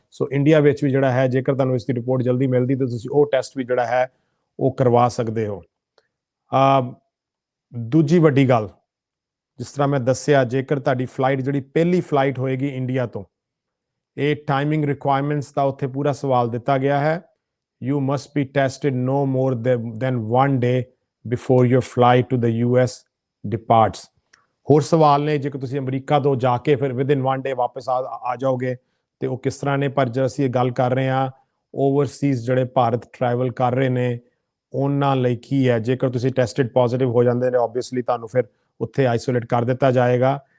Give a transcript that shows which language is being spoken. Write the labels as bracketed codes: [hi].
[pa] So India ਵਿੱਚ ਵੀ ਜਿਹੜਾ ਹੈ ਜੇਕਰ ਤੁਹਾਨੂੰ ਇਸ ਦੀ ਰਿਪੋਰਟ ਜਲਦੀ ਮਿਲਦੀ ਤਾਂ ਤੁਸੀਂ ਉਹ ਟੈਸਟ ਵੀ ਜਿਹੜਾ ਹੈ ਉਹ ਕਰਵਾ ਸਕਦੇ ਹੋ। ਦੂਜੀ ਵੱਡੀ ਗੱਲ, ਜਿਸ ਤਰ੍ਹਾਂ ਮੈਂ ਦੱਸਿਆ, ਜੇਕਰ ਤੁਹਾਡੀ ਫਲਾਈਟ ਜਿਹੜੀ ਪਹਿਲੀ ਫਲਾਈਟ ਹੋਏਗੀ ਇੰਡੀਆ ਤੋਂ, ਇਹ ਟਾਈਮਿੰਗ ਰਿਕੁਆਇਰਮੈਂਟਸ ਦਾ ਉੱਥੇ ਪੂਰਾ ਸਵਾਲ ਦਿੱਤਾ ਗਿਆ ਹੈ। [en] You must be tested no more than 1 day before your flight to the US departs. [pa] ਹੋਰ ਸਵਾਲ ਨੇ, ਜੇਕਰ ਤੁਸੀਂ ਅਮਰੀਕਾ ਤੋਂ ਜਾ ਕੇ ਫਿਰ ਵਿਦਿਨ 1 day ਵਾਪਸ ਆ ਜਾਓਗੇ ਤੇ ਉਹ ਕਿਸ ਤਰ੍ਹਾਂ ਨੇ, ਪਰ ਜੇ ਅਸੀਂ ਇਹ ਗੱਲ ਕਰ ਰਹੇ ਹਾਂ ਓਵਰਸੀਜ਼ ਜਿਹੜੇ ਭਾਰਤ ਟਰੈਵਲ ਕਰ ਰਹੇ ਨੇ ਉਹਨਾਂ ਲਈ ਕੀ ਹੈ, ਜੇਕਰ ਤੁਸੀਂ ਟੈਸਟਡ ਪੋਜ਼ਿਟਿਵ ਹੋ ਜਾਂਦੇ ਨੇ ਓਬਵੀਅਸਲੀ ਤੁਹਾਨੂੰ ਫਿਰ ਉੱਥੇ ਆਈਸੋਲੇਟ ਕਰ ਦਿੱਤਾ ਜਾਏਗਾ।